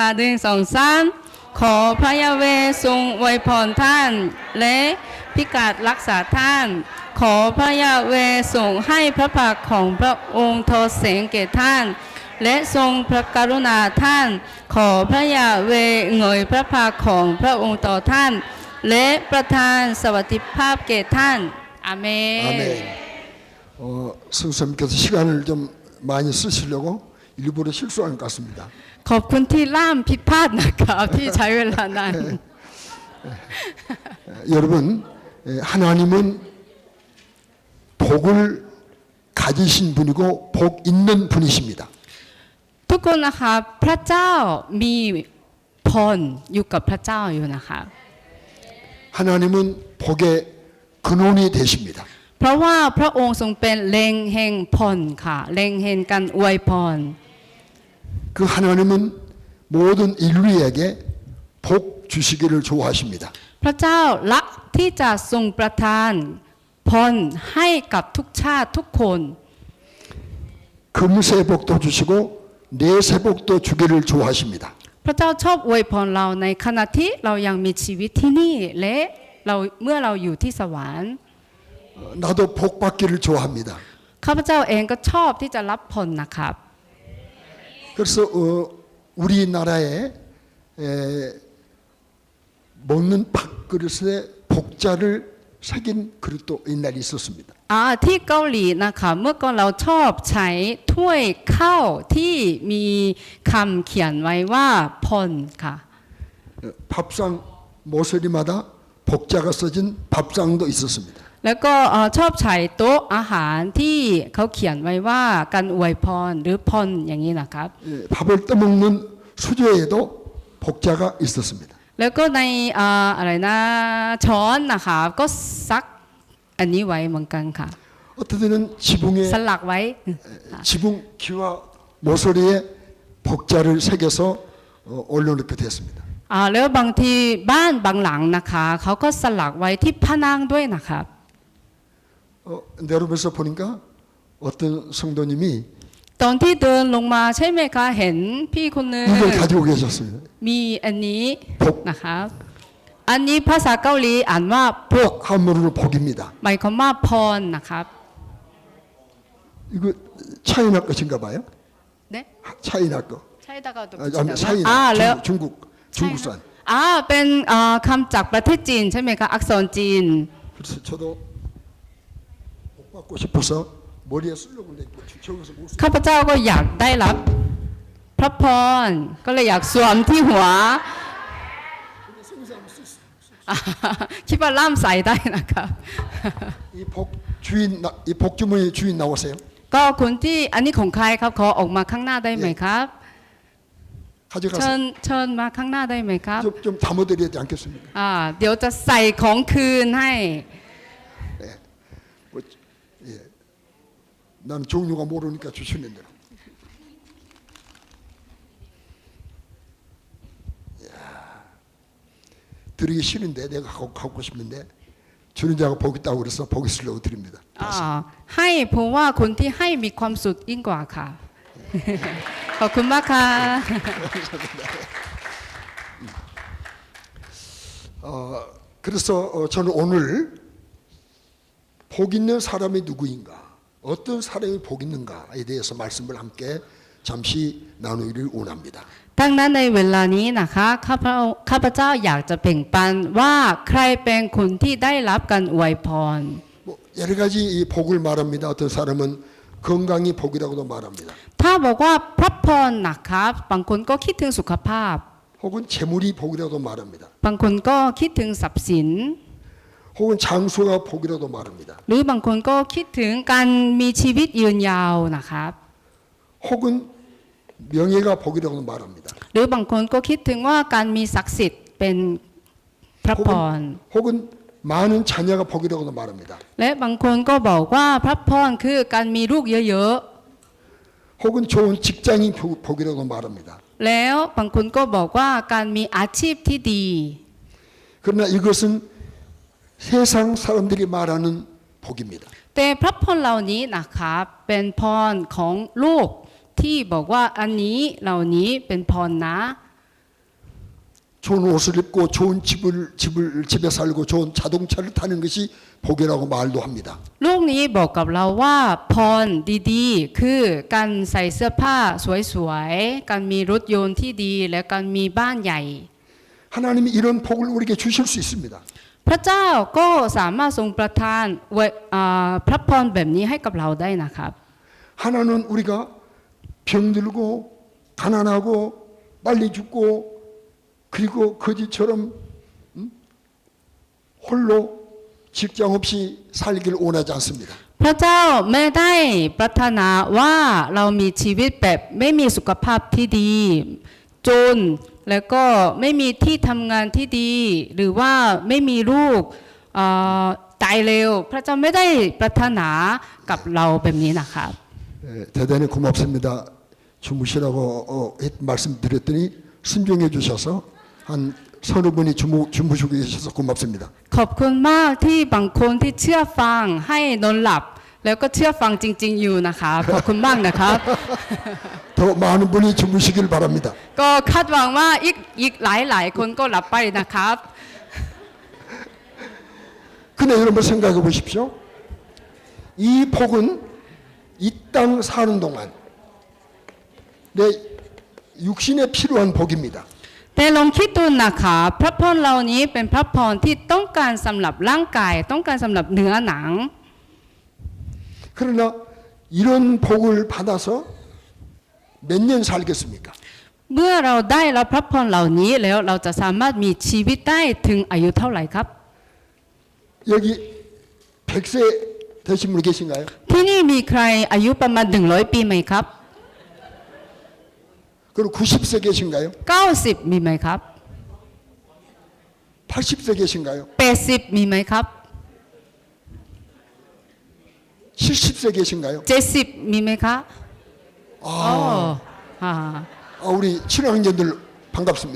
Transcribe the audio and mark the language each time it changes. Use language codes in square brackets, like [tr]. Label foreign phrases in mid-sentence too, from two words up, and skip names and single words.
[th] 1 2 3ขอพระยาเวห์ทรงอวยพรท่าน และพิกาศรักษาท่าน ขอพระยาเวห์ทรงให้พระพักตร์ของพระองค์ทอแสงแก่ท่าน และทรงพระกรุณาท่าน ขอพระยาเวห์เงยพระพักตร์ของพระองค์ต่อท่าน และประทานสวัสดิภาพแก่ท่าน อาเมน [ko] 아멘. 성수님께서 시간을 좀 많이 쓰시려고 일부러 실수한 것 같습니다. [th] ขอบคุณที่ล่ามผิดพลาดนะครับที่ใช้เวลานาน [ko] 여러분, 하나님은 복을 가지신 분이고 복 있는 분이십니다. [th] ทุกคนนะคะพระเจ้ามีพรอยู่กับพระเจ้าอยู่นะคะ [ko] 하나님은 복의 근원이 되십니다. [th] เพราะว่าพระองค์ทรงเป็นแหล่งแห่งพรค่ะแหล่งแห่งการอวยพร [ko] 그 하나님은 모든 인류에게 복 주시기를 좋아하십니다. [th] พระเจ้ารักที่จะทรงประทานพรให้กับทุกชาติทุกคน [ko] 금세복도 주시고 내세복도 주기를 좋아하십니다. [th] พระเจ้าชอบอวยพรเราในขณะที่เรายังมีชีวิตที่นี่และเมื่อเราอยู่ที่สวรรค์ [ko] 나도 복 받기를 좋아합니다. [th] ข้าพเจ้าเองก็ชอบที่จะรับพรนะครับ [ko] 그래서 우리나라에 먹는 밥그릇에 복자를 새긴 그릇도 옛날에 있었습니다. [th] ที่เกาหลีนะคะเมื่อก่อนเราชอบใช้ถ้วยข้าวที่มีคำเขียนไว้ว่าพรค่ะ [ko] 밥상 모서리마다 복자가 써진 밥상도 있었습니다. [th] แล้วก็ชอบใช้โต๊ะอาหารที่เขาเขียนไว้ว่าการอวยพรหรือพรอย่างนี้นะครับ [ko] 밥을 떠먹는 수저에도 복자가 있었습니다. [th] แล้วก็ในอะไรนะช้อนนะคะก็ซักอันนี้ไว้เหมือนกันค่ะ [ko] 어떤 때는 지붕에 [th] สลักไว้ [ko] 지붕 기와 모서리에 복자를 새겨서 올려놓게 됐습니다. [th] แล้วบางทีบ้านบางหลังนะคะเขาก็สลักไว้ที่ผนังด้วยนะครับ [ko] 내려오면서 보니까 어떤 성도님이 [th] ตอนที่เดินลงมาใช่ไหมคะเห็นพี่คนหนึง [ko] 이걸 가지고 계셨습니다. [th] มีอันนี้ พก นะคะอันนี้ภาษาเกาหลีอ่านว่าพก [ko] 한문으로 복입니다. [th] หมายความว่าพรนะครับ [ko] 이거 차이나 것인가 봐요. เด้ 차이나 거. [th] ใช่ตะกาตุก [ko] 아니, 차이나 [th] แล้ว [ko] 중국산. [th] เป็นคำจากประเทศจีนใช่ไหมคะอักษรจีน [ko] 그래서 저도 복 받고 싶어서 머리에 쓰려고 했는데 저기서 못 [th] ข้าพเจ้าก็อยากได้รับพระพรก็เลยอยากสวมที่หัว คิดว่าล่ามใส่ได้นะครับ [ko] 이 복주머니 주인 나오세요. [th] ก็คนที่อันนี้ของใครครับขอออกมาข้างหน้าได้ไหมครับ [ko] 가져가서 [th] เชิญมาข้างหน้าได้ไหมครับ [ko] 좀 담아드려야 되지 않겠습니까? [th] เดี๋ยวจะใส่ของคืนให้ [ko] 뭐, 예. 난 종류가 모르니까 주시는 대로. 드리기 싫은데 내가 갖고 싶은데 주는 자가 복 있다고 그래서 복 있으려고 드립니다. [th] ให้เพราะว่าคนที่ให้มีความสุขยิ่งกว่าค่ะ ขอบคุณมากค่ะ [ko] 그래서 저는 오늘 복 있는 사람이 누구인가, 어떤 사람이 복 있는가에 대해서 말씀을 함께 잠시 나누기를 원합니다. [th] ดังนั้นในเวลานี้นะคะข้าพเจ้าอยากจะแบ่งปันว่าใครเป็นคนที่ได้รับการอวยพร [ko] 뭐 여러 가지 이 복을 말합니다. 어떤 사람은 건강이 복이라고도 말합니다. [th] ถ้าบอกว่าพระพรนะครับบางคนก็คิดถึงสุขภาพ [ko] 혹은 재물이 복이라고도 말합니다. [th] บางคนก็คิดถึงทรัพย์สิน [ko] 혹은 장수가 복이라고도 말합니다. [th] หรือบางคนก็คิดถึงการมีชีวิตยืนยาวนะครับ [ko] 혹은 명예가 복이라고도 말합니다. [th] หรือบางคนก็คิดถึงว่าการมีศักดิ์สิทธิ์เป็นพระพร [ko] 혹은 많은 자녀가 복이라고도 말합니다. [th] และบางคนก็บอกว่าพระพรคือการมีลูกเยอะ [ko] 혹은 좋은 직장이 복이라고도 말합니다. [th] ๆแล้วบางคนก็บอกว่าการมีอาชีพที่ดี [ko] 그러나 이것은 세상 사람들이 말하는 복입니다. [th] แต่พระพรเหล่านี้นะครับเป็นพรของโลกที่บอกว่าอันนี้เหล่านี้เป็นพรนะ [ko] 좋은 옷을 입고 좋은 집에 살고 좋은 자동차를 타는 것이 복이라고 말도 합니다. [th] โลกนี้บอกกับเราว่าพรดีๆคือการใส่เสื้อผ้าสวยๆการมีรถยนต์ที่ดีและการมีบ้านใหญ่ [ko] 하나님이 이런 복을 우리에게 주실 수 있습니다. [th] พระเจ้าก็สามารถทรงประทานพระพรแบบนี้ให้กับเราได้นะครับ [ko] 하나는 우리가 병들고 가난하고 빨리 죽고 그리고 거지처럼 홀로 직장 없이 살기를 원하지 않습니다. [th] พระเจ้าไม่ได้ปรารถนาว่าเรามีชีวิตแบบไม่มีสุขภาพที่ดีจนแล้วก็ไม่มีที่ทำงานที่ดีหรือว่าไม่มีลูกตายเร็วพระเจ้าไม่ได้ปรารถนากับเราแบบนี้นะครับ [ko] 대단히 고맙습니다. 주무시라고 말씀드렸더니 순종해 주셔서 한 서너 분이 주무시고 계셔서 고맙습니다. [th] ขอบคุณมากที่บางคนที่เชื่อฟังให้นอนหลับแล้วก็เชื่อฟังจริงๆอยู่นะคะขอบคุณมากนะครับ [ko] 더 많은 분이 주무시길 바랍니다. [th] ก็คาดหวังว่าอีกหลายคนก็หลับไปนะครับ [ko] 근데 여러분 생각해 보십시오. 이 복은 이 땅 사는 동안 내 육신에 필요한 복입니다. [th] แต่ลองคิดดูนะคะพระพรเหล่านี้เป็นพระพรที่ต้องการสำหรับร่างกายต้องการสำหรับเนื้อหนัง [ko] 그러나 이런 복을 받아서 몇 년 살겠습니까? [th] เมื่อเราได้รับพระพรเหล่านี้แล้วเราจะสามารถมีชีวิตได้ถึงอายุเท่าไหร่ครับ [ko] 여기 100세 되신 분 계신가요? [th] ที่นี่มีใครอายุประมาณ100 ปีไหมครับ [ko] 그리고 90세 계신가요? [th] 90 มีไหมครับ [ko] 80세 계신가요? [th] 80 มีไหมครับ [ko] 70세 계신가요? [th] 70 มีไหมคะอ๋ออ่า [ko] 우리 친환경들 반갑습니다.